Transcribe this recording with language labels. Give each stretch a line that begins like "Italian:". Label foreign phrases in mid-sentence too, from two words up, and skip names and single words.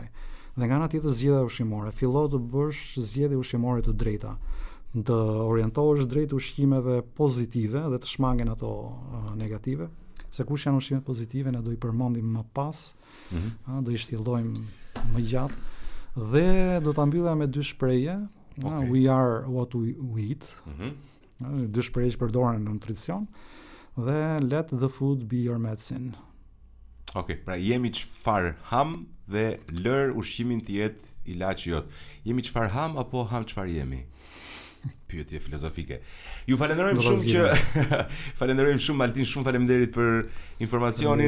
Albanian: Dhe nga ana tjetër zgjedhja ushqimore, fillo të bësh zgjedhje ushqimore të drejta, të orientohesh drejt ushqimeve pozitive dhe të shmangen ato negative. Se kush janë ushqimet pozitive ne do i përmendim më pas, do i shtjellojmë më gjatë dhe do ta mbylla me dy shprehje,
English: we are what we eat.
Albanian: Dy shprehje që përdoren në nutricion dhe
English: let the food be your medicine.
Albanian: Pra jemi çfarë ham dhe lër ushqimin të jetë ilaçi jot. Jemi çfarë ham apo ham çfarë jemi? Pyetje filozofike. Ju falenderojmë shumë falenderojmë shumë Altin, shumë faleminderit për informacionin.